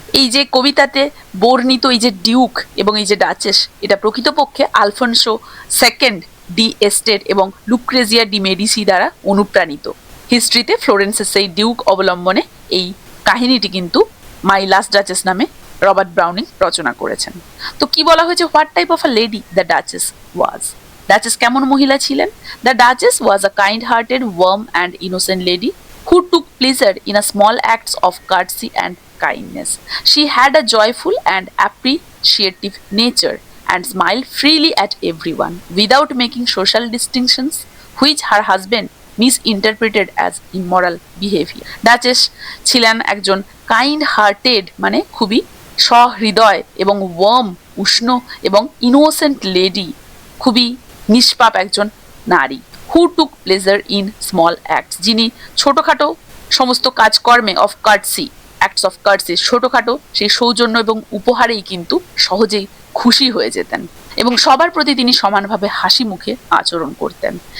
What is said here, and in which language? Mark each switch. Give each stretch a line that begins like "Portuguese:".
Bangla: এই যে কবিতাতে বর্ণিত এই যে ডিউক এবং এই যে ডাচেস, এটা প্রকৃতপক্ষে আলফোনসো সেকেন্ড ডি এস্টেট এবং লুক্রেজিয়া ডি মেডিসি দ্বারা অনুপ্রাণিত। হিস্ট্রিতে ফ্লোরেন্সের সেই ডিউক অবলম্বনে এই কাহিনীটি কিন্তু মাই লাস্ট ডাচেস নামে রবার্ট ব্রাউনিং রচনা করেছেন। তো কি বলা হয়েছে,
English: What type of a lady the duchess was.
Bangla: Duchess কেমন মহিলা ছিলেন?
English: The duchess was a kind hearted, warm and innocent lady who took pleasure in a small acts of courtesy and kindness. She had a joyful and appreciative nature and smiled freely at everyone without making social distinctions, which her husband misinterpreted as immoral behavior.
Bangla: Duchess ছিলেন একজন kind hearted মানে খুবই সহৃদয় এবং worm উষ্ণ এবং innocent lady খুবই নিষ্পাপ একজন নারী।
English: who took pleasure in small acts,
Bangla: যিনি ছোটোখাটো সমস্ত কাজকর্মে
English: of courtesy, acts of courtesy,
Bangla: ছোটোখাটো সেই সৌজন্য এবং উপহারেই কিন্তু সহজেই খুশি হয়ে যেতেন এবং সবার প্রতি তিনি সমানভাবে হাসি মুখে আচরণ করতেন।